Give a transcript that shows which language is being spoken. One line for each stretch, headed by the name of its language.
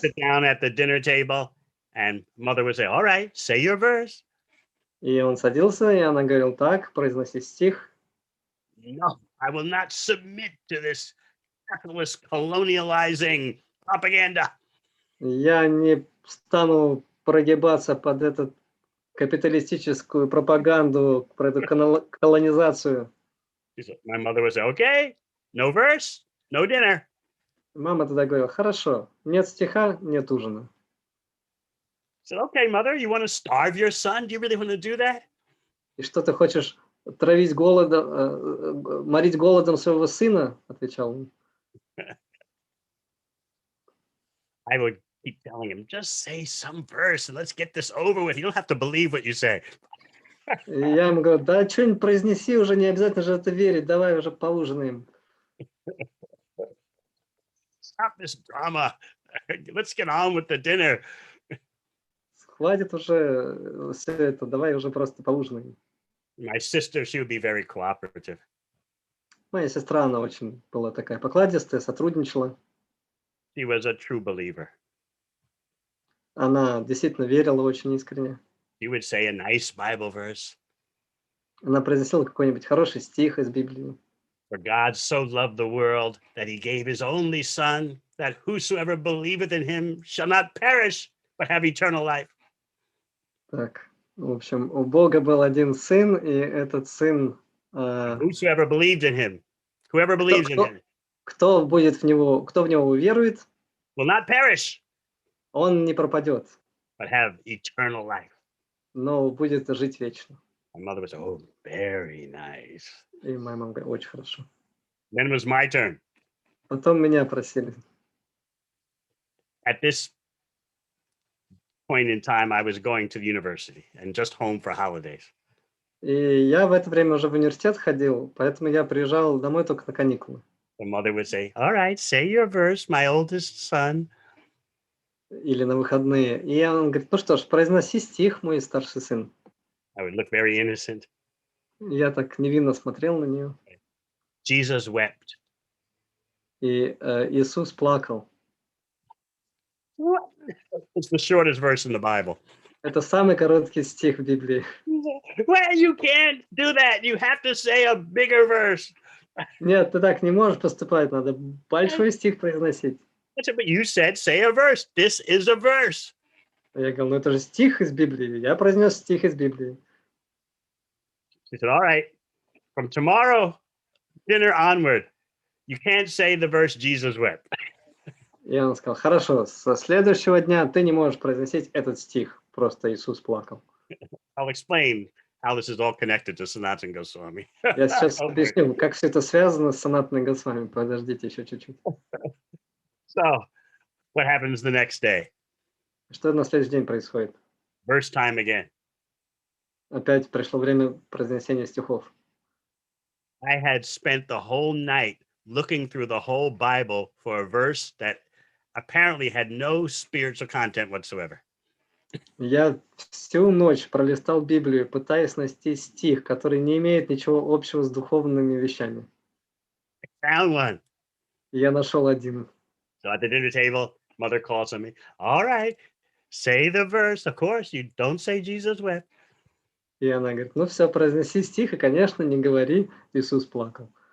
English: sit down at the dinner table and mother would say, all right, say your verse.
Russian: И он садился, и она говорила: так, произноси стих.
English: No, I will not submit to this capitalist colonializing propaganda.
Russian: Я не стану прогибаться под эту капиталистическую пропаганду, про эту колонизацию.
English: My mother would say, okay, no verse, no dinner.
Russian: Мама тогда говорила: хорошо, нет стиха, нет ужина.
English: I said, okay, mother, you want to starve your son? Do you really want to do that?
Russian: И что, ты хочешь травить голодом, морить голодом своего сына? Отвечал он.
English: I would keep telling him, just say some verse and let's get this over with. You don't have to believe what you say.
Russian: И я ему говорю: да что-нибудь произнеси уже, не обязательно же это верить, давай уже поужинаем.
English: Stop this drama. Let's get on with the dinner.
Russian: Хватит уже все это, давай уже просто поужинаем.
English: My sister, she would be very cooperative.
Russian: Моя сестра, она очень была такая покладистая, сотрудничала.
English: She was a true believer.
Russian: Она действительно верила очень искренне.
English: She would say a nice Bible verse.
Russian: Она произносила какой-нибудь хороший стих из Библии.
English: For God so loved the world that he gave his only son, that whosoever believeth in him shall not perish, but have eternal life.
Russian: Так, в общем, у Бога был один сын, и этот сын...
English: Whosoever believed in him, whoever believes in him,
Russian: кто в него уверует,
English: will not perish,
Russian: он не пропадет,
English: but have eternal life.
Russian: но будет жить вечно.
English: My mother was, oh, very nice.
Russian: И моя мама говорит: "Очень хорошо".
English: Then it was my turn.
Russian: Потом меня просили.
English: At this point in time, I was going to the university and just home for holidays.
Russian: И я в это время уже в университет ходил, поэтому я приезжал домой только на каникулы.
English: The mother would say, all right, say your verse, my oldest son.
Russian: Или на выходные. И он говорит: "Ну что ж, произноси стих, мой старший сын".
English: I would look very innocent.
Russian: Я так невинно смотрел на нее.
English: Jesus wept.
Russian: И, Иисус плакал.
English: What? It's the shortest verse in the Bible.
Russian: Это самый короткий стих в Библии.
English: Well, you can't do that. You have to say a bigger verse.
Russian: Нет, ты так не можешь поступать, надо большой стих произносить.
English: I said, but you said say a verse. This is a verse.
Russian: Я говорю: "Ну это же стих из Библии". Я произнес стих из Библии.
English: She said, all right, from tomorrow dinner onward, you can't say the verse Jesus wept.
Russian: И он сказал: "Хорошо, со следующего дня ты не можешь произносить этот стих, просто Иисус плакал".
English: I'll explain how this is all connected to Sanatan Goswami.
Russian: Я сейчас
English: Don't worry.
Russian: объясню, как все это связано с Санатаной Госвами. Подождите еще чуть-чуть.
English: So, what happens the next day?
Russian: Что на следующий день происходит?
English: Verse time again.
Russian: Опять пришло время произнесения стихов.
English: I had spent the whole night looking through the whole Bible for a verse that apparently had no spiritual content whatsoever.
Russian: Я всю ночь пролистал Библию, пытаясь найти стих, который не имеет ничего общего с духовными вещами.
English: Found one.
Russian: И я нашел один.
English: So at the dinner table, mother calls on me. All right, say the verse. Of course, you don't say Jesus wept.
Russian: И она говорит: "Ну все, произнеси стих, и, конечно, не говори, Иисус плакал".